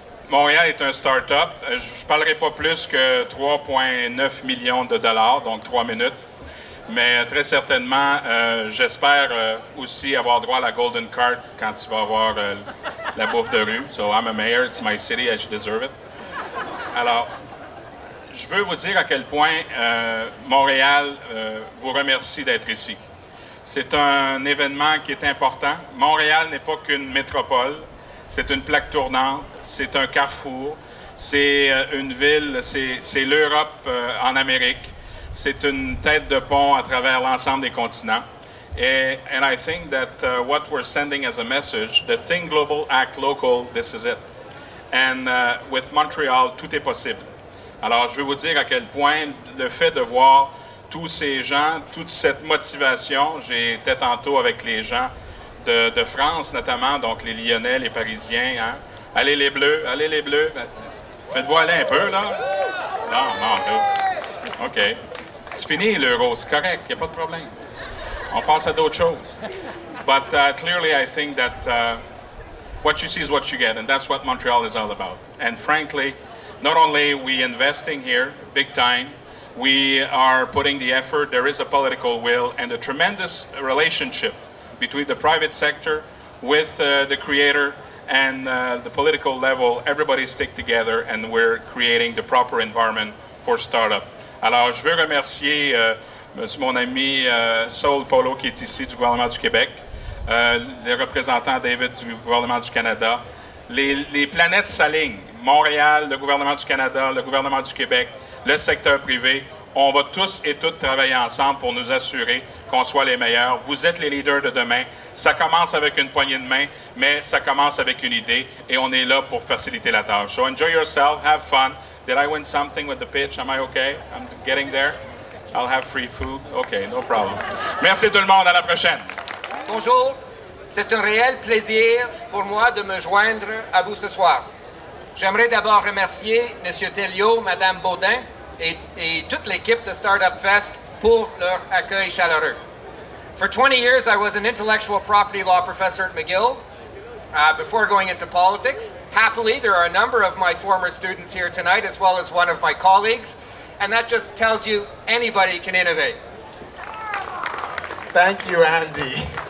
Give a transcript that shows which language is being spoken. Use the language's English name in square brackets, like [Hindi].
[French] Montréal est un start-up. Je ne parlerai pas plus que 3,9 millions de dollars, donc 3 minutes. Mais très certainement, j'espère aussi avoir droit à la Golden Card quand tu vas avoir la bouffe de rue. [English] So I'm a mayor, it's my city, I should deserve it. [French] Alors, je veux vous dire à quel point Montréal vous remercie d'être ici. C'est un événement qui est important. Montréal n'est pas qu'une métropole, c'est une plaque tournante, c'est un carrefour, c'est une ville, c'est l'Europe en Amérique. C'est une tête de pont à travers l'ensemble des continents. [English] And I think that what we're sending as a message, the think global, act local, this is it. And with [French] Montreal, tout est possible. Alors, je veux vous dire à quel point le fait de voir tous ces gens, toute cette motivation, j'étais tantôt avec les gens de France notamment, donc les Lyonnais, les Parisiens, hein? Allez les Bleus, allez les Bleus. Faites-vous aller un peu, là? Non, OK. C'est fini l'euro, c'est correct, il n'y a pas de problème. On passe à d'autres choses. [English] But clearly I think that what you see is what you get, and that's what Montreal is all about. And frankly, not only are we investing here big time, we are putting the effort, there is a political will and a tremendous relationship between the private sector with the creator and the political level. Everybody stick together and we're creating the proper environment for startup. [French] Alors, je veux remercier mon ami Saul Polo qui est ici du gouvernement du Québec, le représentant David du gouvernement du Canada. Les planètes s'alignent. Montréal, le gouvernement du Canada, le gouvernement du Québec, le secteur privé. On va tous et toutes travailler ensemble pour nous assurer qu'on soit les meilleurs. Vous êtes les leaders de demain. Ça commence avec une poignée de main, mais ça commence avec une idée et on est là pour faciliter la tâche. [English] So enjoy yourself, have fun. Did I win something with the pitch? Am I okay? I'm getting there. I'll have free food. Okay, no problem. [French] Merci tout le monde. À la prochaine. Bonjour. C'est un réel plaisir pour moi de me joindre à vous ce soir. J'aimerais d'abord remercier M. Telliot, Mme Baudin et toute l'équipe de Startupfest pour leur accueil chaleureux. [English] For 20 years, I was an intellectual property law professor at McGill before going into politics. Happily, there are a number of my former students here tonight, as well as one of my colleagues, and that just tells you anybody can innovate. Thank you, Andy.